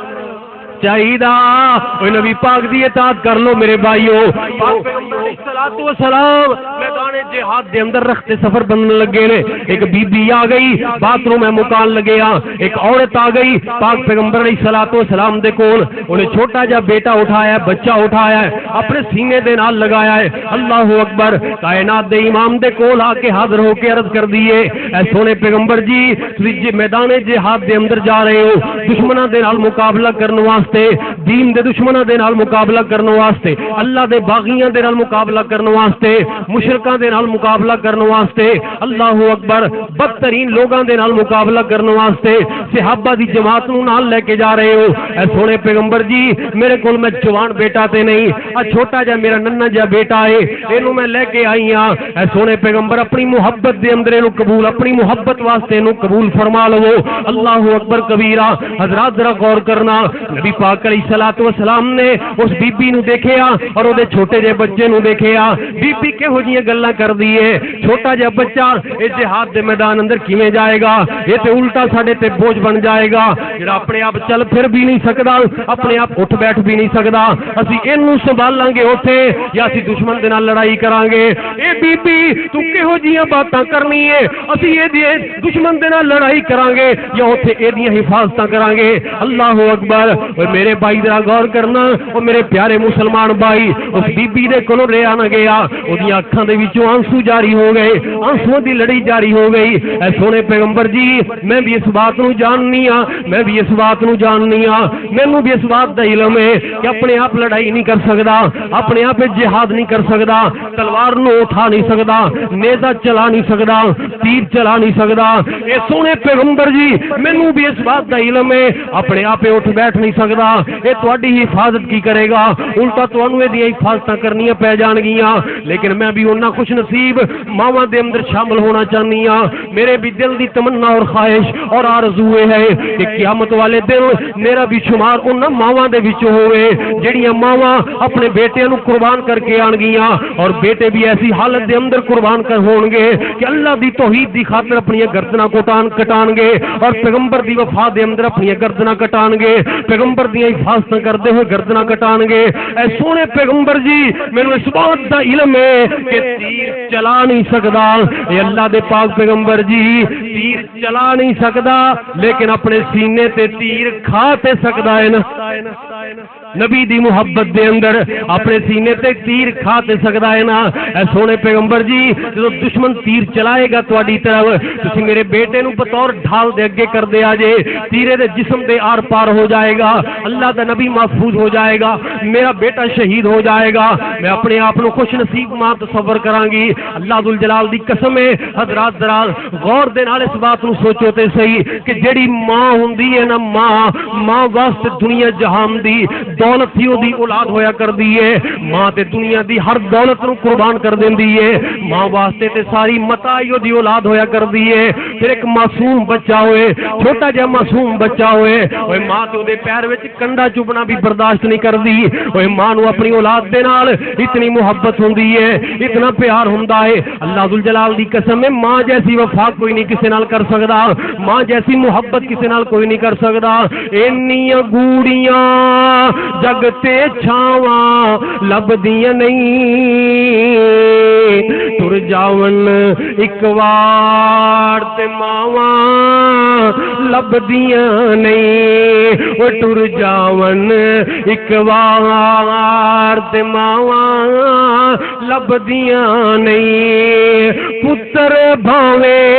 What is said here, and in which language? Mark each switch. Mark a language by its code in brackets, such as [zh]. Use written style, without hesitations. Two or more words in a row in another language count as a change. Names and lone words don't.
[pa] چاہیے نبی پاک دی اطاعت کر لو میرے بھائیو پاک پیغمبر [ar] علیہ الصلوۃ والسلام [pa] میدان جہاد دے اندر رخت سفر بننے لگے نے ایک بی بی آ گئی باتھ روم میں مکان لگے ایک عورت آ گئی پاک پیغمبر [ar] علیہ الصلوۃ والسلام [pa] دے کول انہیں چھوٹا جا بیٹا اٹھایا ہے بچہ اٹھایا ہے اپنے سینے دے نال لگایا ہے [ar] اللہ اکبر [pa] کائنات دے امام دے کول آ کے حاضر ہو کے عرض کر دیے اے سونے پیغمبر جی تسی میدان جہاد دے اندر جا رہے ہو دشمناں دے نال مقابلہ کرنے واسطے دین دے دشمناں دے نال مقابلہ کرنے واسطے اللہ دے باغیاں دے نال مقابلہ کرنے واسطے مشرکاں دے نال مقابلہ کرنے واسطے [ar] اللہ اکبر [pa] بدترین لوگاں دے نال مقابلہ کرنے واسطے صحابہ دی جماعت نو نال لے کے جا رہے ہو اے سونے پیغمبر جی میرے کول میں جوان بیٹا تے نہیں اے چھوٹا جا میرا ننھا جا بیٹا ہے اینو میں لے کے آئی ہاں اے سونے پیغمبر اپنی محبت دے اندر اینو قبول اپنی محبت واسطے اینو قبول فرما لو [ar] اللہ اکبر کبیرہ [pa] حضرات ذرا غور کرنا نبی پاک [ar] علیہ الصلوۃ [pa] والسلام نے اس بی بی نو دیکھیا اور او دے چھوٹے جے بچے نو دیکھیا بی بی کہو جیاں گلاں کر دی ہے چھوٹا جا بچہ اے جہاد دے میدان اندر کیویں جائے گا یہ تے الٹا ساڈے تے بوجھ بن جائے گا جڑا اپنے آپ چل پھر بھی نہیں سکدا اپنے آپ اٹھ بیٹھ بھی نہیں سکدا اسی اینو سنبھالاں گے اوتھے یا اسی دشمن دے نال لڑائی کران گے اے بی بی تو کہو جیاں باتاں کرنی ہے اسی اے دی دشمن دے نال لڑائی کران گے یا اوتھے اے دیاں حفاظتاں کران گے [ar] اللہ اکبر [pa] میرے بھائی ذرا غور کرنا او میرے پیارے مسلمان بھائی اس بی بی دے کولوں رہیا نہ گیا او دی اکھاں دے وچوں آنسو جاری ہو گئے آنسو دی لڑی جاری ہو گئی اے سونے پیغمبر جی میں بھی اس بات نو جاننی ہاں میں بھی اس بات نو جاننی ہاں مینوں بھی اس بات دا علم ہے کہ اپنے آپ لڑائی نہیں کر سکدا اپنے آپ جہاد نہیں کر سکدا تلوار نو اٹھا نہیں سکدا نیزہ چلا نہیں سکدا تیر چلا نہیں سکدا اے سونے پیغمبر جی مینوں بھی اس بات دا علم ہے اپنے آپ اٹھ بیٹھ نہیں سکدا اے تواڈی حفاظت کی کرے گا الٹا تانوں اے دی حفاظتاں کرنیاں پے جان گیاں لیکن میں بھی انہاں خوش نصیب ماواں دے اندر شامل ہونا چاہنی ہاں میرے بھی دل دی تمنا اور خواہش اور آرزو ہے کہ قیامت والے دن میرا بھی شمار انہاں ماواں دے وچ ہوئے جڑیاں ماواں اپنے بیٹے نو قربان کر کے آن گیاں اور بیٹے بھی ایسی حالت دے اندر قربان کر ہون گے کہ اللہ دی توحید دی خاطر اپنی گردناں کٹان گے اور پیغمبر دی وفا دے اندر اپنی گردناں کٹان گے پیغمبر دی حفاظت [ur] کرتے ہوئے [pa] گردناں کٹان گے اے سونے پیغمبر جی مینوں اس بات دا علم ہے کہ تیر چلا نہیں سکدا اے اللہ دے پاک پیغمبر جی تیر چلا نہیں سکدا لیکن اپنے سینے تے تیر کھا تے سکدا ہے نا نبی دی محبت دے اندر اپنے سینے تے تیر کھا تے سکدا ہے نا اے سونے پیغمبر جی جو دشمن تیر چلائے گا تواڈی طرف تسی میرے بیٹے نو بطور ڈھال دے اگے کر دے آجے تیرے دے جسم دے آر پار ہو جائے گا اللہ دا نبی محفوظ ہو جائے گا میرا بیٹا شہید ہو جائے گا میں اپنے آپ کو خوش نصیب ماں تصور کراں گی اللہ ذوالجلال دی قسم ہے حضرات ذرا غور دے نال اس بات نو سوچو تے صحیح کہ جڑی ماں ہوندی ہے نا ماں واسطے دنیا جہان دی دولت ہی دی اولاد ہویا کردی ہے ماں تے دنیا دی ہر دولت نو قربان کر دیندی ہے ماں واسطے تے ساری متاع دی اولاد ہویا کردی ہے پھر ایک معصوم بچہ ہوئے چھوٹا جہا معصوم بچہ ہوئے اوے ماں تے دے پیر وچ کنڈا چبنا بھی برداشت نہیں کردی اوے ماں نو اپنی اولاد دے نال اتنی محبت ہوندی ہے اتنا پیار ہوندا ہے اللہ ذوالجلال دی قسم ہے ماں جیسی وفا کوئی نہیں کسے نال کر سکدا ماں جیسی محبت کسے نال کوئی نہیں کر سکدا اینیاں گوڑیاں جگ تے چھاواں لبدیاں نہیں تر جاون ایک وار تے ماواں لبدیاں نہیں او ٹر جاون ایک وار تے ماواں لبدیاں نہیں پتر بھاوے